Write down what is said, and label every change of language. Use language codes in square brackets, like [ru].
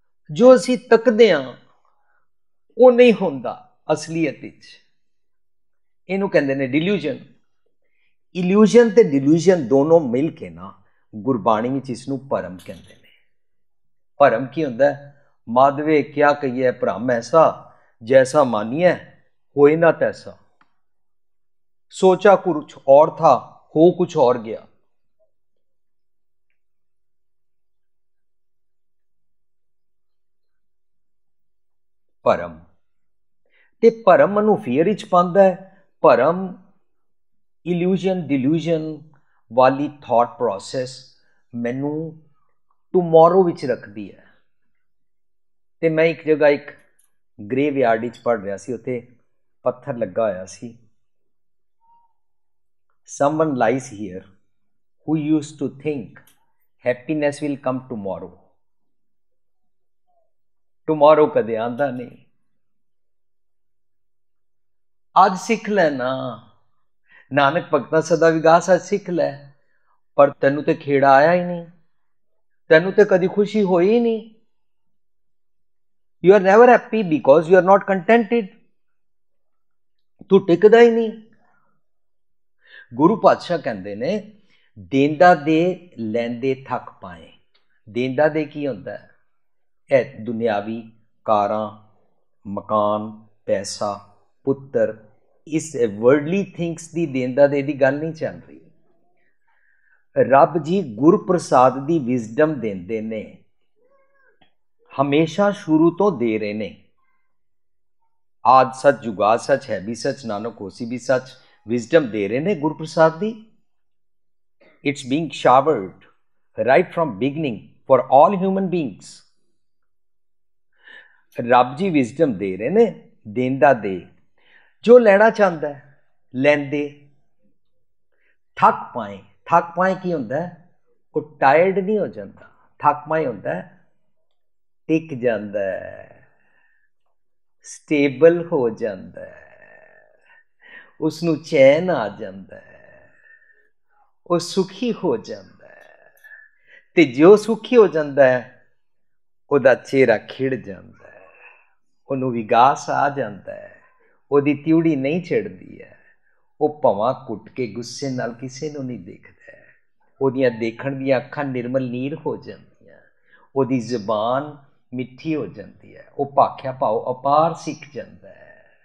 [pa] ਜੋ ਅਸੀਂ ਤੱਕਦੇ ਹਾਂ ਉਹ ਨਹੀਂ ਹੁੰਦਾ ਅਸਲੀਅਤ ਵਿੱਚ, ਇਹਨੂੰ ਕਹਿੰਦੇ ਨੇ ਡਿਲੂਜ਼ਨ। ਇਲੂਜ਼ਨ ਤੇ ਡਿਲੂਜ਼ਨ ਦੋਨੋਂ ਮਿਲ ਕੇ ਨਾ ਗੁਰਬਾਣੀ ਵਿੱਚ ਇਸ ਨੂੰ ਭਰਮ ਕਹਿੰਦੇ ਨੇ। ਭਰਮ ਕੀ ਹੁੰਦਾ? ਮਾਧਵੇ ਕਿਆ ਕਹੀਏ ਭ੍ਰਮ ਐਸਾ, ਜੈਸਾ ਮਾਨੀਏ ਹੋਏ ਨਾ ਤੈਸਾ। [hi] सोचा कुछ और था, हो कुछ और गया। [pa] ਭਰਮ ਤੇ ਭਰਮ ਮਨੂੰ ਫੀਅਰ ਵਿੱਚ ਪਾਉਂਦਾ ਹੈ। ਭਰਮ ਇਲੂਜ਼ਨ ਡਿਲੂਜ਼ਨ ਵਾਲੀ ਥਾਟ ਪ੍ਰੋਸੈਸ ਮੈਨੂੰ ਟੁਮਾਰੋ ਵਿੱਚ ਰੱਖਦੀ ਹੈ। ਤੇ ਮੈਂ ਇੱਕ ਜਗ੍ਹਾ ਇੱਕ ਗ੍ਰੇਵ ਯਾਰਡ ਵਿੱਚ ਪੜ੍ਹ ਰਿਹਾ ਸੀ, ਉੱਥੇ ਪੱਥਰ ਲੱਗਾ ਹੋਇਆ ਸੀ, [en] someone lies here who used to think happiness will come tomorrow। [pa] tomorrow ਕਦੇ ਆਂਦਾ ਨਹੀਂ। ਅੱਜ ਸਿੱਖ ਲੈ ਨਾ, ਨਾਨਕ ਭਗਤਾਂ ਸਦਾ ਵਿਗਾਸ, ਅੱਜ ਸਿੱਖ ਲੈ, ਪਰ ਤੈਨੂੰ ਤੇ ਖੇੜਾ ਆਇਆ ਹੀ ਨਹੀਂ, ਤੈਨੂੰ ਤੇ ਕਦੀ ਖੁਸ਼ੀ ਹੋਈ ਹੀ ਨਹੀਂ। [en] You are never happy because you are not contented। [pa] ਤੂੰ ਟਿਕਦਾ ਹੀ ਨਹੀਂ। ਗੁਰੂ ਪਾਤਸ਼ਾਹ ਕਹਿੰਦੇ ਨੇ ਦੇਂਦਾ ਦੇ ਲੈਂਦੇ ਥੱਕ ਪਾਏ। ਦੇਂਦਾ ਦੇ ਕੀ ਹੁੰਦਾ? ਇਹ ਦੁਨਿਆਵੀ ਕਾਰਾਂ, ਮਕਾਨ, ਪੈਸਾ, ਪੁੱਤਰ, ਇਸ ਵਰਡਲੀ ਥਿੰਗਸ ਦੀ ਦੇਂਦਾ ਦੇ ਦੀ ਗੱਲ ਨਹੀਂ ਚੱਲ ਰਹੀ। ਰੱਬ ਜੀ ਗੁਰਪ੍ਰਸਾਦ ਦੀ ਵਿਜ਼ਡਮ ਦਿੰਦੇ ਨੇ, ਹਮੇਸ਼ਾ ਸ਼ੁਰੂ ਤੋਂ ਦੇ ਰਹੇ ਨੇ। ਆਦ ਸੱਚ ਜੁਗਾਦ ਸੱਚ ਹੈ ਵੀ ਸੱਚ, ਨਾਨਕ ਹੋਸੀ ਵੀ ਸੱਚ। ਵਿਜ਼ਡਮ ਦੇ ਰਹੇ ਨੇ ਗੁਰਪ੍ਰਸਾਦ ਦੀ। [en] It's being showered right from beginning for all human beings. [pa] ਰੱਬ ਜੀ ਵਿਜ਼ਡਮ ਦੇ ਰਹੇ ਨੇ, ਦੇਂਦਾ ਦੇ। ਜੋ ਲੈਣਾ ਚਾਹੁੰਦਾ ਲੈਂਦੇ। ਥੱਕ ਪਾਏ ਕੀ ਹੁੰਦਾ? ਉਹ ਟਾਇਰਡ ਨਹੀਂ ਹੋ ਜਾਂਦਾ। ਥੱਕ ਪਾਏ ਹੁੰਦਾ [hi] टिक जाता है, स्टेबल हो जाता है, उसनू चैन आ जाता है, वो सुखी हो जाता है। ते जो सुखी हो जाता है [pa] ਉਹਦਾ ਚਿਹਰਾ ਖਿੜ ਜਾਂਦਾ ਹੈ, ਉਹਨੂੰ ਵਿਗਾਸ ਆ ਜਾਂਦਾ ਹੈ, ਉਹਦੀ ਤਿਉੜੀ ਨਹੀਂ ਛਿੜਦੀ ਹੈ, ਉਹ ਭਵਾਂ ਕੁੱਟ ਕੇ ਗੁੱਸੇ ਨਾਲ ਕਿਸੇ ਨੂੰ ਨਹੀਂ ਦੇਖਦਾ ਹੈ, ਉਹਦੀਆਂ ਦੇਖਣ ਦੀਆਂ ਅੱਖਾਂ ਨਿਰਮਲ ਨੀਰ ਹੋ ਜਾਂਦੀਆਂ, ਉਹਦੀ ਜ਼ੁਬਾਨ ਮਿੱਠੀ ਹੋ ਜਾਂਦੀ ਹੈ, ਉਹ ਭਾਖਿਆ ਭਾਵ ਅਪਾਰ ਸਿੱਖ ਜਾਂਦਾ ਹੈ।